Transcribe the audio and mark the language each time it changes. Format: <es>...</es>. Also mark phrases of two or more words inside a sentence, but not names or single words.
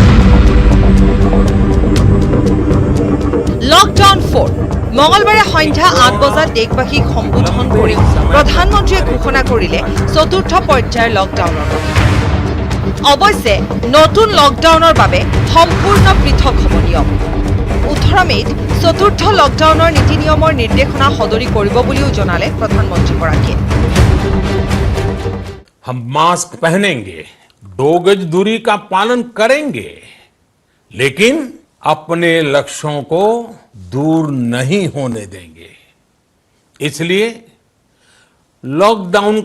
<as>লকডাউন 4 মঙলবাৰে সন্ধ্যা 8 বজাত দেশবাসীক সম্বোধন কৰি প্ৰধানমন্ত্ৰীয়ে ঘোষণা কৰিলে চতুৰ্থ পৰ্যায়ৰ লকডাউনৰ অৱশ্যে নতুন লকডাউনৰ বাবে সম্পূৰ্ণ পৃথক হ'ব নিয়ম 18 মেত চতুৰ্থ লকডাউনৰ নীতি নিয়মৰ নিৰ্দেশনা সদৰি কৰিব বুলিও জনালে প্ৰধানমন্ত্ৰীগৰাকীয়ে</as> <hi>हम मास्क पहनेंगे 2 गज दूरी का पालन करेंगे लेकिन अपने लक्ष्यों को दूर नहीं होने देंगे इसलिए लॉकडाउन</hi>